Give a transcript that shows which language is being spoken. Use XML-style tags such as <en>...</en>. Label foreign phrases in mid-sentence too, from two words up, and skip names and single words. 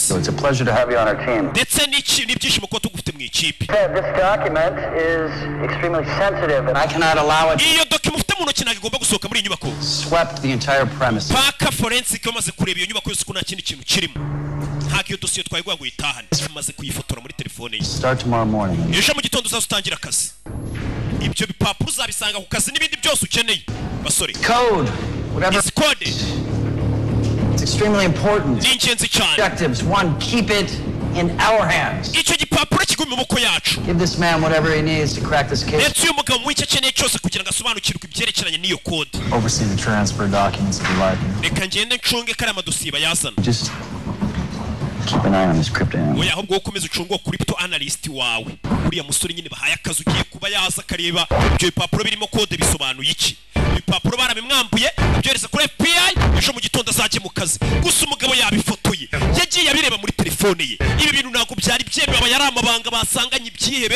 <en>So it's a pleasure to have you on our team.</en> <rw>Ndetse n'ibyishimo ko tugufite mu ikipe.</rw> <en>This document is extremely sensitive and I cannot allow it.</en> <rw>Iyo document ufite mu ntoki nagomba gusohoka muri inyubako.</rw> <en>Swept the entire premise.</en> <rw>Paka forensic bamaze kureba iyo nyubako yose ko nta kindi kintu kirimo. Nta kiyo dosiye twayigwa ngo yitahane. Maze kuyifotora muri telefone ye.</rw> <en>Start tomorrow morning.</en> <rw>Ejo mu gitondo uzatangira akazi. Ibyo bipapuro uzabisanga ku kazi n'ibindi byose ukeneye. Basore.</rw> <en>Code. Whatever. It's code. It's extremely important.</en> <rw>Ni ingenzi cyane.</rw> <en>Objectives. One, keep it in our hands.</en> <rw>Icyo gipapuro kiguma mu maboko yacu.</rw> <en>Give this man whatever he needs to crack this case.</en> <rw>Ndetse uyu mugabo mu icyo akeneye cyose kugira ngo asobanukirwe ibyerekeranye n'iyo code.</rw> <en>Oversee the transfer documents if you like.</en> <rw>Reka ngende ncunge kare amadosiye bayazana.</rw> <en>Just keep an eye on this crypto analyst.</en> <rw>Oya ahubwo ukomeza ucungo</rw> <en>crypto analyst</en> <rw>wawe. Uriya musore nyine bahaye akazi ugiye kuba yaza kareba ibyo bipapuro birimo code bisobanuye iki. Ibipapuro barabimwambuye byoreza kuri ep1 ejo mu gitondo azajye mu kazi. Gusa umugabo yabifotoye. Yagiye abireba muri telefone ye. Ibi bintu ntabwo byari byemewe aba yari amabanga basanganye ibyihebe.</rw>